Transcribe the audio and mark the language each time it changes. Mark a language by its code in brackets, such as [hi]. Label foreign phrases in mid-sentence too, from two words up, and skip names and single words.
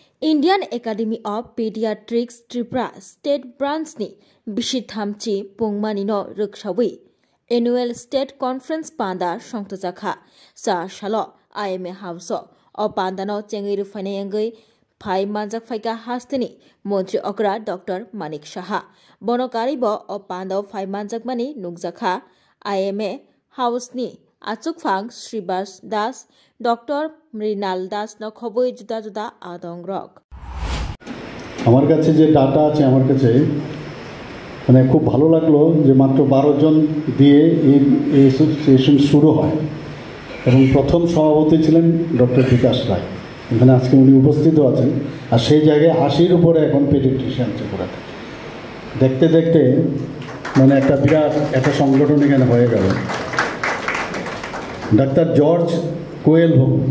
[trp] Indian Academy of Pediatrics Tripura State Branch ni Bishithamchi Pungmanino Rukshawi Annual State Conference Panda Shongtozakha Sa Shalo IMA House o Pandano Chengiru Faneyangai Pai Manjak Faika Hastini Montri Okra Dr. Manik Shaha Bonokaribo o Pando Pai Manjak Mani Nukzakha IMA House ni Achuk Fang Sribas Das Dr. Mrinal Das no khoboi juda juda adong rok [bn] আমার কাছে যে ডাটা আছে আমার কাছে মানে খুব ভালো লাগলো যে মাত্র 12 জন দিয়ে এই সেশন শুরু হয় এবং প্রথম সভাপতি ছিলেন ডক্টর বিকাশ রায় এখানে আজকে উনি উপস্থিত আছেন আর সেই জায়গায় 80-এর উপরে এখন পেডিয়াট্রিশিয়ান ত্রিপুরাতে দেখতে দেখতে মানে একটা বিরাট একটা সংগঠন এখানে হয়ে গেল ডাক্তার জর্জ কোয়েলহো